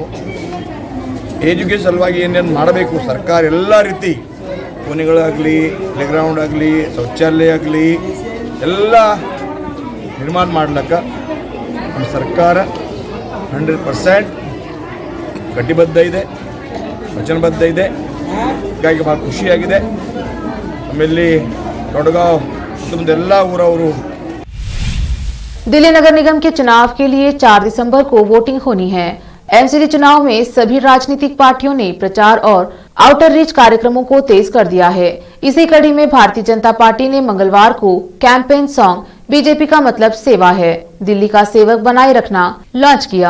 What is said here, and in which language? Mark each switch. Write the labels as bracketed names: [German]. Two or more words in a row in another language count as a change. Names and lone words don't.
[Kannada] ಎಜುಕೇಷನ್ ಸಲುವಾಗಿ ಏನೇನು ಮಾಡಬೇಕು ಸರ್ಕಾರ ಎಲ್ಲ ರೀತಿ ಕೋಣೆಗಳಾಗಲಿ, ಪ್ಲೇಗ್ರೌಂಡ್ ಆಗಲಿ, ಶೌಚಾಲಯ ಆಗಲಿ ಎಲ್ಲ ನಿರ್ಮಾಣ ಮಾಡ್ಲಿಕ್ಕೆ ನಮ್ಮ ಸರ್ಕಾರ 100% ಕಟಿಬದ್ಧ ಇದೆ, ವಚನಬದ್ಧ ಇದೆ. ಹೀಗಾಗಿ ಭಾಳ ಖುಷಿಯಾಗಿದೆ. ಆಮೇಲೆ ಕೊಡಗಾಂವ್ ಸುತ್ತಮುತ್ತ ಎಲ್ಲ ಊರವರು [Hindi] दिल्ली नगर निगम के चुनाव के लिए 4 दिसंबर को वोटिंग होनी है। एमसीडी चुनाव में सभी राजनीतिक पार्टियों ने प्रचार और [English] outer reach [Hindi] कार्यक्रमों को तेज कर दिया है। इसी कड़ी में भारतीय जनता पार्टी ने मंगलवार को [English] campaign song [Hindi] बीजेपी का मतलब सेवा है, दिल्ली का सेवक बनाए रखना लॉन्च किया।